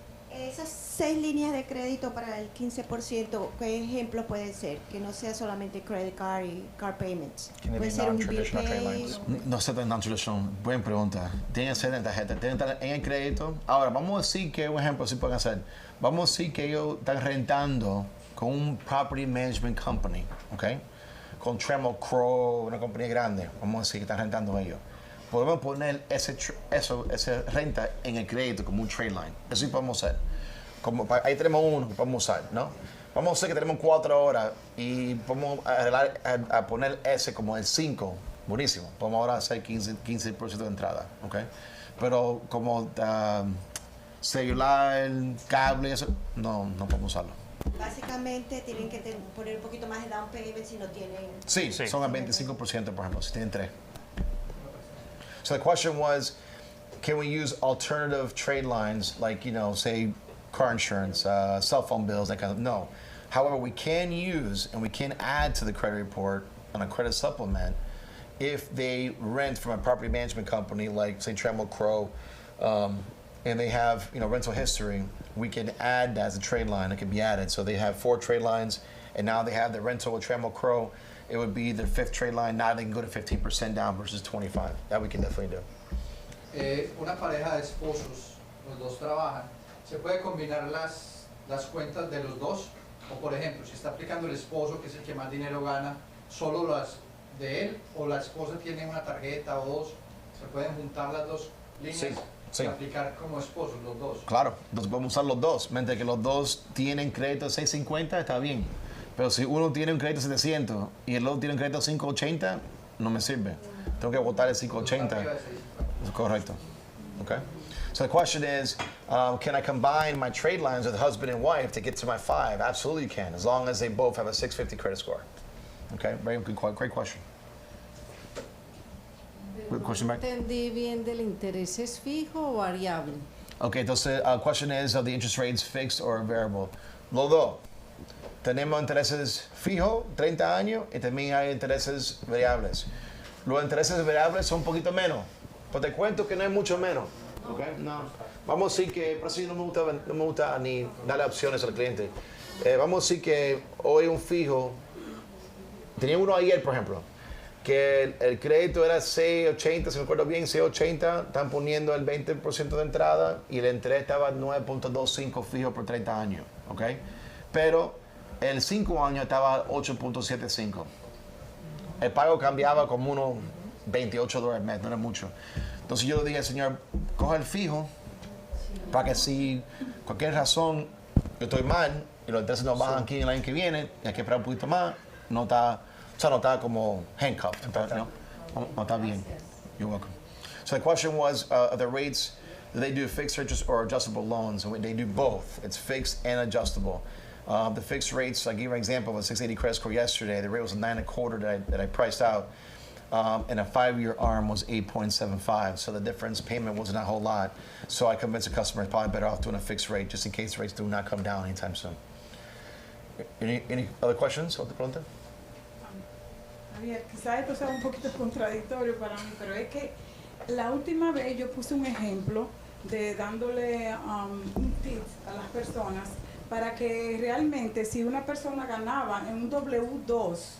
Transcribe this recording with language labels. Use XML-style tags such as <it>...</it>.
<es>Esas 6 líneas de crédito para el 15%, ¿qué ejemplos pueden ser? Que no sea solamente credit card y car payments. Puede ser un bill pay. No sé tan non-traditional. Buena pregunta. Tienen que ser en tarjeta, tienen que estar en el crédito. Ahora, vamos a decir que un ejemplo sí pueden hacer. Vamos a decir que ellos están rentando con un</es> <en>property management company,</en> <es>¿ok? Con Trammell Crow, una compañía grande. Vamos a decir que están rentando ellos. Podemos poner esa renta en el crédito como un trade line. Eso sí podemos hacer. Ahí tenemos uno que podemos usar, ¿no? Vamos a decir que tenemos 4 horas y podemos a poner ese como el 5. Buenísimo. Podemos ahora hacer 15% de entrada, ¿ok? Pero como celular, cable, eso, no podemos usarlo. Básicamente tienen que poner un poquito más de down payment si no tienen. Sí, son al 25%, por ejemplo, si tienen 3.</es> <en>So the question was, can we use alternative trade lines like, say, car insurance, cell phone bills, that kind of, no. However, we can use and we can add to the credit report on a credit supplement if they rent from a property management company like, say, Trammell Crow, and they have, rental history, we can add that as a trade line. It can be added. So they have 4 trade lines, and now they have the rental with Trammell Crow. It would be the 5th trade line. Now they can go to 15% down versus 25%. That we can definitely do.</en> <es>Una pareja de esposos, los dos trabajan, ¿se puede combinar las cuentas de los dos? O por ejemplo, si está aplicando el esposo, que es el que más dinero gana, solo las de él, o la esposa tiene una tarjeta o 2, ¿se pueden juntar las dos líneas? Sí. Y aplicar como esposos los dos. Claro, entonces podemos usar los dos. Mientras que los dos tienen crédito de 650, está bien. Pero si uno tiene un crédito de 700 y el otro tiene un crédito de 580, no me sirve. Tengo que votar el 580. Correcto. Okay.</es> <en>So the question is, can I combine my trade lines with husband and wife to get to my 5? Absolutely you can, as long as they both have a 650 credit score. Okay, very good, great question. Good question back.</en> <es>Entendí bien del interés, ¿es fijo o variable?</es> <en>Okay, entonces question is, are the interest rates fixed or variable?</en> <es>Los dos. Tenemos intereses fijos, 30 años, y también hay intereses variables. Los intereses variables son un poquito menos, pero te cuento que no es mucho menos. Okay? No. Vamos a decir que, por eso no me gusta ni darle opciones al cliente. Vamos a decir que hoy un fijo, tenía uno ayer, por ejemplo, que el crédito era 680, si me acuerdo bien, 680, están poniendo el 20% de entrada y el interés estaba 9.25 fijo por 30 años, ¿ok? Pero el 5 años estaba 8.75. El pago cambiaba como unos $28 al mes, no era mucho. Entonces yo le dije al señor, coja el fijo para que si cualquier razón yo estoy mal y los intereses no bajan aquí el año que viene y hay que esperar un poquito más, no está como handcuffed. No está bien.</es> <en>You're welcome. So the question was, the rates, do they do fixed rates or adjustable loans? And they do both. It's fixed and adjustable. The fixed rates, I gave you an example of a 680 credit score yesterday. The rate was 9.25 that I priced out. And a 5-year ARM was 8.75. So the difference payment wasn't a whole lot. So I convinced the customer it's probably better off doing a fixed rate just in case rates do not come down anytime soon. Any other questions?</en> <es>Otra pregunta? Javier, quizás esto sea un poquito contradictorio para mí, pero es que la última vez yo puse un ejemplo de dándole un tip a las personas para que realmente si una persona ganaba en un W2,</es>